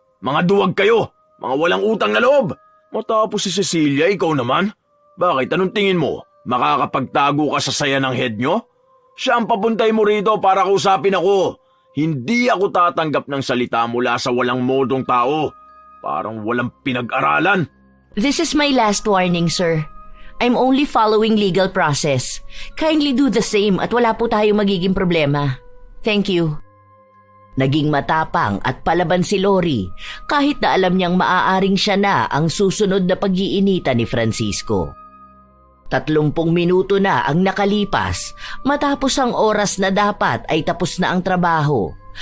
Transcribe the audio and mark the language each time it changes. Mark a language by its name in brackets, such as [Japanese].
[Filipino] Mga duwag kayo, mga walang utang na loob. Matapos si Cecilia, ikaw naman. Bakit? Anong tingin mo? Makakapagtago ka sa saya ng head nyo? Siya ang papuntay mo rito para kausapin ako. Hindi ako tatanggap ng salita mula sa walang modong tao. Parang walang pinag-aralan. [English] This is my last warning, sir. I'm only following legal process. Kindly do the same [Filipino] at wala po tayong magiging problema. [English] Thank you. [Filipino] Naging matapang at palaban si Lori kahit na alam niyang maaaring siya na ang susunod na pag-iinita ni Francisco. 30 minuto na ang nakalipas matapos ang oras na dapat ay tapos na ang trabaho.